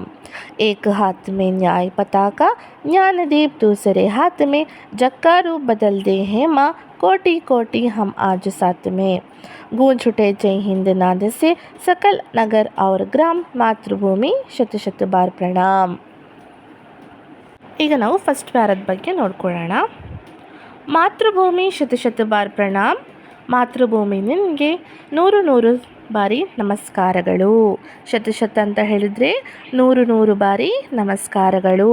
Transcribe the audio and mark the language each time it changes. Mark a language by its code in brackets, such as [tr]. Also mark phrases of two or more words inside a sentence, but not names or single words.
[hi] एक हाथ में न्याय पताका, ज्ञानदीप दूसरे हाथ में, जग का रूप बदल दे हैं माँ, कोटि कोटि हम आज साथ में. गूंज उठे जय हिंद नाद से सकल नगर और ग्राम, मातृभूमि शत शत बार प्रणाम. [kn] ಈಗ ನಾವು ಫಸ್ಟ್ ಪ್ಯಾರದ ಬಗ್ಗೆ ನೋಡ್ಕೊಳ್ಳೋಣ. [hi] मातृभूमि शतशत बार प्रणाम, [kn] ಮಾತೃಭೂಮಿ ನಿನಗೆ ನೂರು ನೂರು ಬಾರಿ ನಮಸ್ಕಾರಗಳು. ಶತಶತ ಅಂತ ಹೇಳಿದರೆ ನೂರು ಬಾರಿ ನಮಸ್ಕಾರಗಳು.